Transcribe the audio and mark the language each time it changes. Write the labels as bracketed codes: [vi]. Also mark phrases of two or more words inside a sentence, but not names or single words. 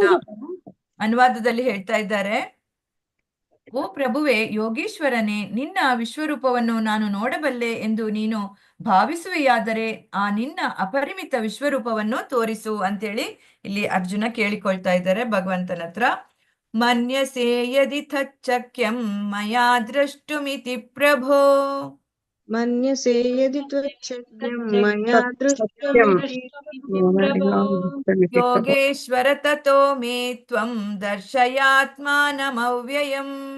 [kn] ಅನುವಾದದಲ್ಲಿ ಹೇಳ್ತಾ ಇದ್ದಾರೆ, ಓ ಪ್ರಭುವೆ ಯೋಗೇಶ್ವರನೇ, ನಿನ್ನ ವಿಶ್ವರೂಪವನ್ನು ನಾನು ನೋಡಬಲ್ಲೆ ಎಂದು ನೀನು ಭಾವಿಸುವೆಯಾದರೆ ಆ ನಿನ್ನ ಅಪರಿಮಿತ ವಿಶ್ವರೂಪವನ್ನು ತೋರಿಸು ಅಂತೇಳಿ ಇಲ್ಲಿ ಅರ್ಜುನ ಕೇಳಿಕೊಳ್ತಾ ಇದ್ದಾರೆ ಭಗವಂತನ ಹತ್ರ. [sa] ಮನ್ಯಸೇ ಯದಿ ತಚ್ಚಕ್ಯಂ ಮಯಾ ದ್ರಷ್ಟುಮಿತಿ ಪ್ರಭೋ. ಮನ್ಯಸೇ ಯದಿ ತ್ವಚ್ಛಕ್ಯಂ ಮಯಾ ದೃಷ್ಟುಮಿತಿ ಯೋಗೇಶ್ವರ ತತೋ ಮೇ ತ್ವಂ ದರ್ಶಯಾತ್ಮಾನಮವ್ಯಯಂ.